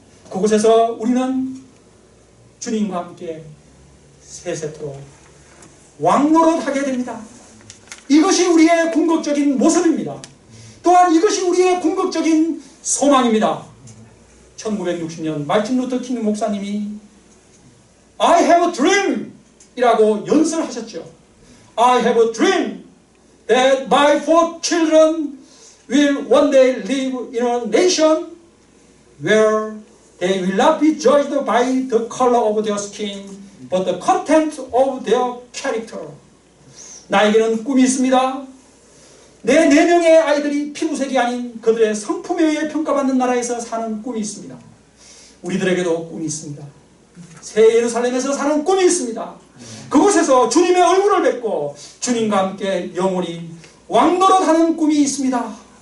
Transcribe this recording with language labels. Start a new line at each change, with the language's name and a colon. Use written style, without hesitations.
Korean: 그곳에서 우리는 주님과 함께 세세토록 왕노릇하게 됩니다. 이것이 우리의 궁극적인 모습입니다. 또한 이것이 우리의 궁극적인 소망입니다. 1960년 마틴 루터 킹 목사님이
English: I have a dream
Korean: 이라고 연설하셨죠.
English: I have a dream that my 4 children will one day live in a nation where they will not be judged by the color of their skin but the content of their character.
Korean: 나에게는 꿈이 있습니다. 내 4명의 아이들이 피부색이 아닌 그들의 성품에 의해 평가받는 나라에서 사는 꿈이 있습니다. 우리들에게도 꿈이 있습니다. 새 예루살렘에서 사는 꿈이 있습니다. 그곳에서 주님의 얼굴을 뵙고 주님과 함께 영원히 왕노릇하는 꿈이 있습니다.